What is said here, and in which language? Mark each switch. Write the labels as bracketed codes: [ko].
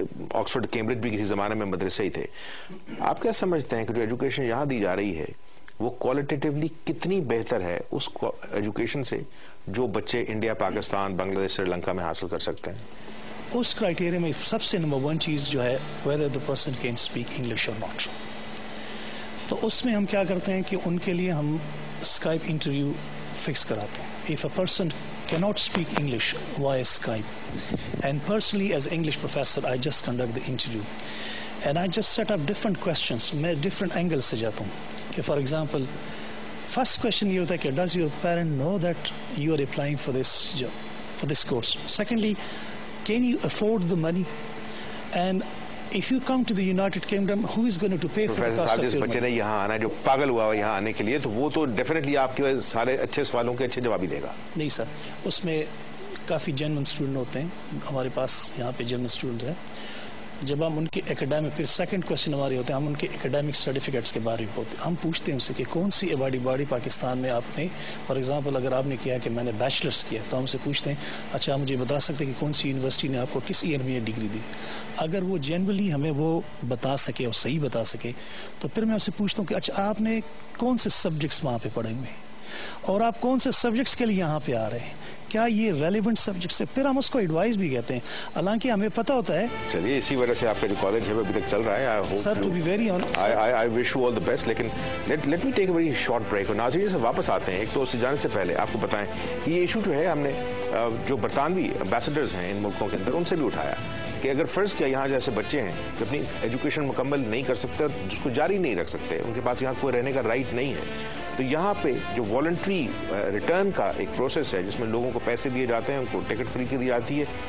[ur] Oxford Cambridge بھی کسی زمانے میں مدرسے ہی تھے, آپ کیا سمجھتے ہیں کہ جو ایجوکیشن یہاں دی جا رہی ہے وہ کوالٹیٹیولی کتنی بہتر ہے اس ایجوکیشن سے جو بچے انڈیا, پاکستان, بنگلہ دیش, سری لنکا میں حاصل کر سکتے ہیں؟ اس کرائٹیریا میں سب سے نمبر 1 چیز جو ہے [en] whether the person can speak English or not. [ur] تو اس میں ہم کیا کرتے ہیں کہ ان کے لیے ہم اسکائپ انٹرویو فکس کراتے ہیں. [en] if a person cannot speak English via Skype, and personally as English professor I just conduct the interview and I just set up different questions. [ur] میں [en] different angles [ur] سے جاتا ہوں کہ [en] for example first question [ur] یہ ہوتا ہے کہ [en] does your parent know that you are applying for this job, for this course? Secondly, can you afford the money? And if you come to the United Kingdom, who is going to pay for the cost of your money? [ur] بچے نے یہاں آنا جو پاگل ہوا ہے یہاں آنے کے لیے, تو وہ تو ڈیفینیٹلی آپ کے سارے اچھے سوالوں کے اچھے جواب ہی دے گا. نہیں سر, اس میں کافی جینوئن اسٹوڈنٹ ہوتے ہیں ہمارے پاس یہاں پہ جینوئن اسٹوڈنٹس ہیں. جب ہم ان کے اکیڈیمک, پھر سیکنڈ کوشچن ہمارے ہوتے ہیں, ہم ان کے اکیڈیمک سرٹیفکیٹس کے بارے میں ہوتے ہیں. ہم پوچھتے ہیں ان سے کہ کون سی باڈی پاکستان میں آپ نے, [en] for example [ur] اگر آپ نے کیا کہ میں نے بیچلرس کیا, تو ہم سے پوچھتے ہیں اچھا آپ مجھے بتا سکتے ہیں کہ کون سی یونیورسٹی نے آپ کو کس ایئر میں یہ ڈگری دی. اگر وہ جنرلی ہمیں وہ بتا سکے اور صحیح بتا سکے تو پھر میں ان سے پوچھتا ہوں کہ اچھا آپ نے کون سے سبجیکٹس وہاں پہ پڑھے ہوئے ہیں اور آپ کون سے سبجیکٹس کے لیے یہاں پہ آ رہے ہیں, کیا یہ ریلیونٹ سبجیکٹس ہے. پھر ہم اس کو ایڈوائز بھی کہتے ہیں, حالانکہ ہمیں پتہ ہوتا ہے. چلیے اسی وجہ سے آپ کا جو کالج ہے وہ ابھی تک چل رہا ہے. [en] Sir to be very honest I wish you all the best. لیکن let me take a very short break. [ur] اور ناظرین سے واپس آتے ہیں, ایک تو اس سے جانے سے پہلے آپ کو بتائیں کہ یہ ایشو جو ہے ہم نے جو برطانوی امبیسڈرز ہیں ان ملکوں کے اندر ان سے بھی اٹھایا کہ اگر فرض کیا یہاں جیسے بچے ہیں جو اپنی ایجوکیشن مکمل نہیں کر سکتے اور جس کو جاری نہیں رکھ سکتے, ان کے پاس یہاں کوئی رہنے کا رائٹ نہیں ہے, تو یہاں پہ جو والنٹری ریٹرن کا ایک پروسیس ہے جس میں لوگوں کو پیسے دیے جاتے ہیں, ان کو ٹکٹ فری کی دی جاتی ہے.